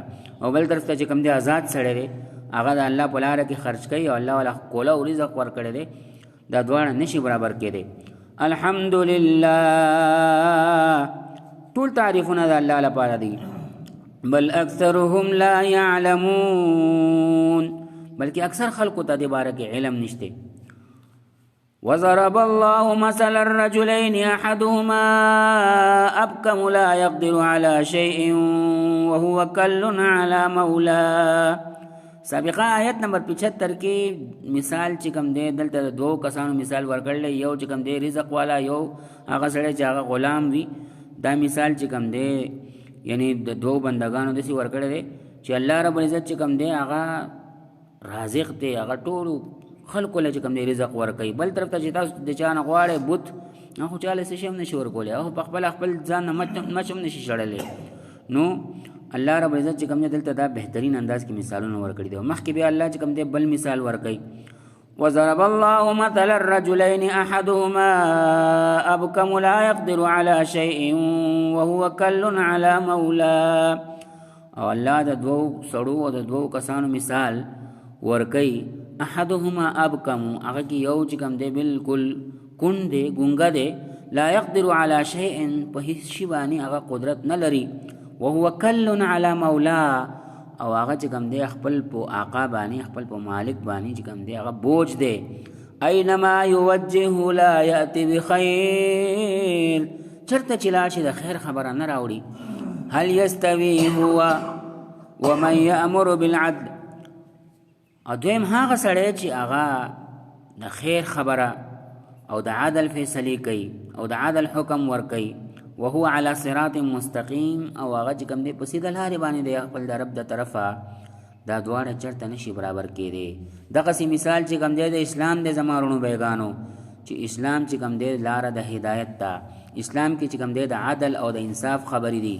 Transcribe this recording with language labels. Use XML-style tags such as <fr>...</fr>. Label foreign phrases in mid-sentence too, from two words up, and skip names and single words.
<ps>او بل طرف ته چې کوم دی آزاد سړی دی، هغه د الله په لاره کې خرج کوي او الله والا کوله او رزق ورکړی دی، دا دواړه نشي برابر کېدی. الحمدلله، ټول تعریفونه د الله لپاره دي.</ps> <ar>بل اکثرهم لا يعلمون،</ar> <ps>بلکې اکثر خلکو ته دې باره کې علم نشته.</ps> <ar>وضرب الله مثلا الرجلين احدهما ابكم لا يقدر على شيء وهو كل على مولاه.</ar> <ps>سابقه آیت نمبر 75 کې مثال چې کوم دی دلته دوه کسانو مثال ورکړل، یو چې کوم دی رزق والا، یو هغه سړی چې هغه غلام وي. دا مثال چې کوم دی یعنی د دوه بندگانو داسې ورکړی دی چې الله</ps> <ar>رب العزت</ar> <ps>چې کوم دی هغه رازق دی، هغه ټولو خلکو له چې کوم دی رزق ورکوي. بل طرف ته چې تاسو د چا نه غواړئ بت، هغه خو چاله څه شی هم نشي ورکولی، هغه په خپل ځان نه مچ هم نشي شړلی. نو الله</ps> <ar>رب العزت</ar> <ps>چې کوم دی دلته دا بهترین انداز کې مثالونه ورکړي دي. مخکې بیا الله چې کوم دی بل مثال ورکوي.</ps> <ar>وضرب الله مثل الرجلين احدهما ابكم لا يقدر على شيء وهو كل على مولاه.</ar> <ps>او الله د دوو سړو او د دوو کسانو مثال ورکوي.</ps> <ar>احدهما ابكم،</ar> <ps>هغه کې یو چې کوم دی بالکل کون دی، ګونګه دی،</ps> <ar>لا يقدر على شيء،</ar> <ps>په هیڅ شي باندې هغه قدرت نه لري.</ps> <ar>وهو كل على مولاه،</ar> <ps>او هغه چې کوم دی خپل په آقا باندې، خپل په مالک باندې چې کوم دی هغه بوج دی.</ps> <ar>اينما يوجه لا ياتي بخير،</ar> <ps>چرته چې لاړ شي د خیر خبره نه راوړي.</ps> <ar>هل يستوي هو ومن يأمر بالعدل،</ar> <ps>او دویم هغه سړی چې هغه د خیر خبره او د عدل فیصله کوي او د عدل حکم ورکوي.</ps> <ar>وهو على صراط مستقیم،</ar> <ps>او هغه چې کوم دی په سیده لارې باندې دی خپل د رب د طرفه، دا دواړه چرته نشي برابر کېدی. دغسې مثال چې کوم دی د اسلام دی زما وروڼو بیګانو، چې اسلام چې کوم دی لاره د هدایت ته، اسلام کې چې کوم دی د عدل او د انصاف خبرې دي.</ps>